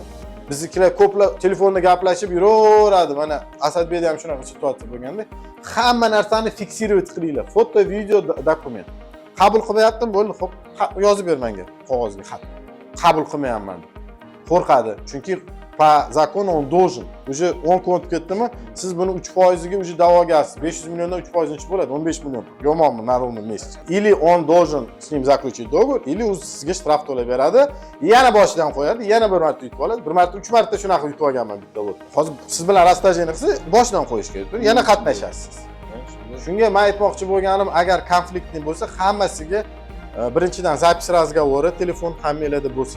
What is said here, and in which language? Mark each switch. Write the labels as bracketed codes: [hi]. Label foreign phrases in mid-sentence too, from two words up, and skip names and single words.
[uz] Biznikilar ko'plab telefonda gaplashib yuraveradi. Mana Asadbekda ham shunaqa situatsiya bo'lganda, hamma narsani fiksировать qilinglar. Foto, video, dokument. Qabul qilmayaptimi? Bo'ldi, xo'p, yozib ber menga qog'ozga xat. Qabul qilmayapman. Qo'rqadi. Chunki [ru] по закону он должен. [uz] Уже 10 kun o'tib ketdimi, siz buni 3% ga уже da'vogarsiz. 500 milliondan 3% nechi bo'ladi? 15 million. Yomonmi, [ru] наравно месяц. Или он должен с ним заключить договор, или [uz] u sizga shtraf to'lab beradi, yana boshidan qo'yadi, yana bir marta yutib oladi. Bir marta, 3 marta shunaqa yutib olganman bitta lot. Hozir siz bilan rastajeniya qilsa, boshidan qo'yish kerak. Yana qatnashasiz. Shunga men aytmoqchi bo'lganim, agar konfliktni bo'lsa, hammasiga birinchidan [ru] zapis разговора, [uz] telefon hammanglarda bo'lsin.